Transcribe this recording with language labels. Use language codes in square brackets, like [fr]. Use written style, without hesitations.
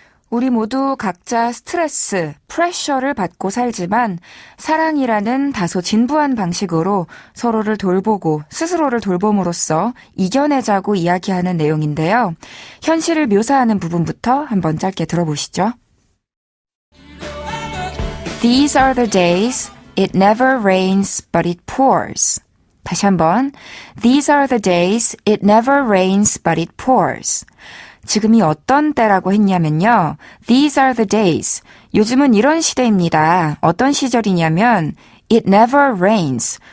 [ko] 우리 모두 각자 스트레스, 프레셔를 받고 살지만 사랑이라는 다소 진부한 방식으로 서로를 돌보고 스스로를 돌봄으로써 이겨내자고 이야기하는 내용인데요. 현실을 묘사하는 부분부터 한번 짧게 들어보시죠. [en] These are the days it never rains but it pours. [ko] 다시 한번. [en] These are the days it never rains but it pours. [ko] 지금이 어떤 때라고 했냐면요. [en] These are the days. [ko] 요즘은 이런 시대입니다. 어떤 시절이냐면 [en] It never rains.